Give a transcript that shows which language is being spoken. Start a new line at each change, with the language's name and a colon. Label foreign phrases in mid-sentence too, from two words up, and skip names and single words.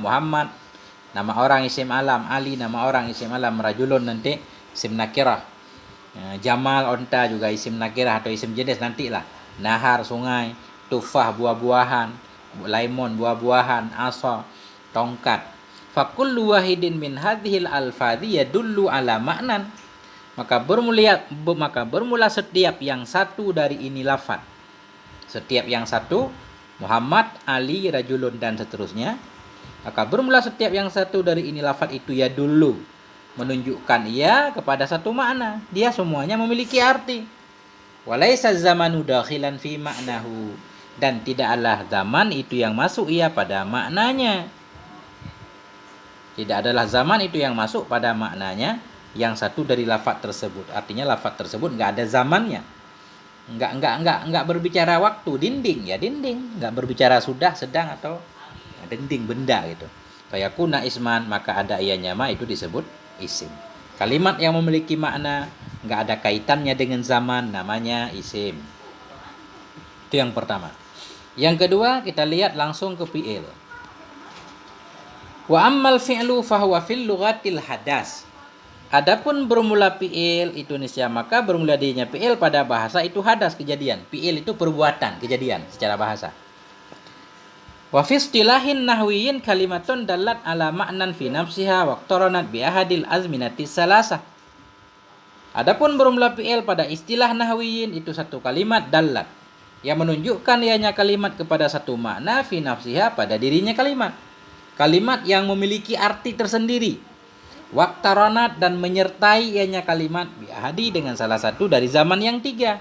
Indonesian: Muhammad nama orang
Arabic: اسم علم,
Indonesian: Ali nama orang
Arabic: اسم علم,
Indonesian: rajulun nanti
Arabic: اسم نكرة,
Indonesian: Jamal onta juga
Arabic: اسم نكرة
Indonesian: atau isim jenis nantilah, nahar sungai, tufah buah-buahan, lemon buah-buahan, asa tongkat.
Arabic: فكل واحد من هذه الألفاظ يدل على معنى.
Indonesian: Maka bermula setiap yang satu dari ini lafaz. Setiap yang satu, Muhammad, Ali, rajulun dan seterusnya. Maka bermula setiap yang satu dari ini lafaz itu ya dulu menunjukkan ia kepada satu makna. Dia semuanya memiliki arti.
Arabic: وليس الزمان داخلا في معناه,
Indonesian: dan tidaklah zaman itu yang masuk ia pada maknanya. Tidak adalah zaman itu yang masuk pada maknanya yang satu dari lafaz tersebut. Artinya lafaz tersebut enggak ada zamannya. Enggak berbicara waktu, dinding ya dinding, enggak berbicara sudah, sedang atau dinding benda gitu.
Arabic: فيكون اسما,
Indonesian: maka ada ianya ma itu disebut isim. Kalimat yang memiliki makna enggak ada kaitannya dengan zaman namanya isim. Itu yang pertama. Yang kedua, kita lihat langsung ke fi'il.
Arabic: وأما الفعل فهو في اللغة الحدث.
Indonesian: Adapun bermula fi'il itu nisya, maka bermula dirinya fi'il pada bahasa itu hadas, kejadian. Fi'il itu perbuatan, kejadian secara bahasa.
Arabic: وفي اصطلاح النحويين كلمة دلت على معنى في نفسها واقترنت بأحد الأزمنة الثلاثة.
Indonesian: Adapun bermula fi'il pada istilah nahwiyin itu satu kalimat dallat yang menunjukkan ianya kalimat kepada satu makna
Arabic: في نفسها
Indonesian: pada dirinya kalimat. Kalimat yang memiliki arti tersendiri. Waqtaranat dan menyertai ianya kalimat biahadi dengan salah satu dari zaman yang tiga.